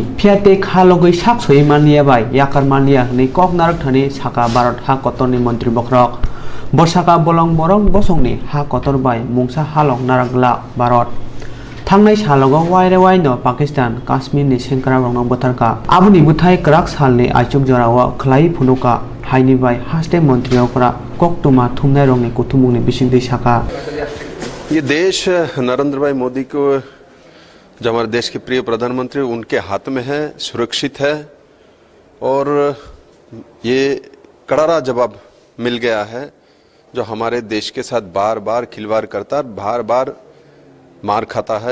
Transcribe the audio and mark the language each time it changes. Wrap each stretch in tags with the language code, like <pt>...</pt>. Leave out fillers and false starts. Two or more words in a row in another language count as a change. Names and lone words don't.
<trp>phiate khalogoi sak soi mania bai yakar mania ni kok narak thani saka Bharat ha kotor ni mantri bokrok borsaka bolong borong bosongni ha kotor bai mungsa halok narakla Bharat Thangnai salogo waire waino Pakistan Kashmir ni sengkrak rong botarka abuni buthai krak salni aichuk jorawa khlai phunuka haini bai haste mantri okra Koktwma thumnai rong ni kuthumungni bisingdei saka</trp> <hi>ये देश नरेंद्र भाई मोदी को जो हमारे देश के प्रिय प्रधानमंत्री उनके हाथ में है, सुरक्षित है और ये करारा जवाब मिल गया है जो हमारे देश के साथ बार बार खिलवाड़ करता है, बार बार मार खाता है।</hi>